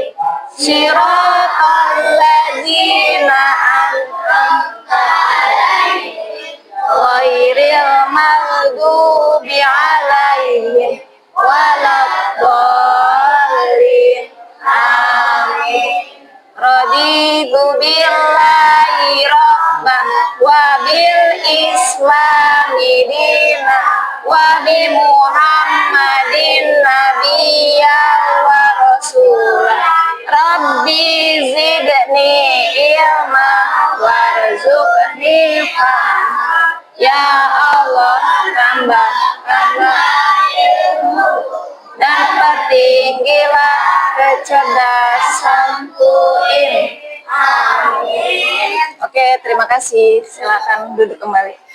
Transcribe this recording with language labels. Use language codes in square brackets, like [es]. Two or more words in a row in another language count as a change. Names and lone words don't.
[ar] صراط الذين أنعمت عليهم غير المغضوب عليهم ولا الضالين. آمين رضيت بالله ربا و بالإسلام دينا و بمحمد نبيا و رسوله. رب زدني علما وارزقني فهما. يا الله, [id] tambahkanlah ilmu dan pertinggilah kecerdasanku ini. Amin. Oke, terima kasih. Silakan duduk kembali.